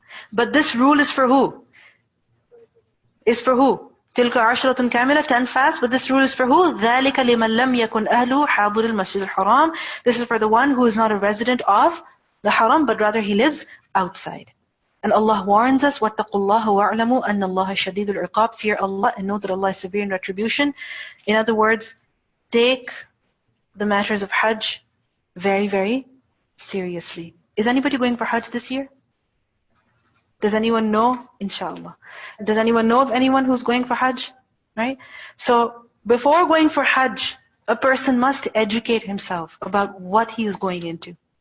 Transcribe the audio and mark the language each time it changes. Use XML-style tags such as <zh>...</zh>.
<en>But this rule is for who? Is for who?</en> <ar>تِلْكَ عَشْرَةٌ كَامِلَةٌ,</ar> <en>10 fasts, but this rule is for who?</en> <ar>ذَلِكَ لِمَنْ لَمْ يَكُنْ أَهْلُهُ حَاضِرِ الْمَسْجِدِ الْحَرَامِ.</ar> <en>This is for the one who is not a resident of the haram, but rather he lives outside. And Allah warns us,</en> <ar>وَاتَّقُوا اللَّهَ وَاعْلَمُوا أَنَّ اللَّهَ شَدِيدُ الْعِقَابِ.</ar> <en>Fear Allah and know that Allah is severe in retribution. In other words, take the matters of hajj very, very seriously. Is anybody going for hajj this year? Does anyone know? Inshallah. Does anyone know of anyone who's going for hajj? Right? So before going for hajj, a person must educate himself about what he is going into.</en>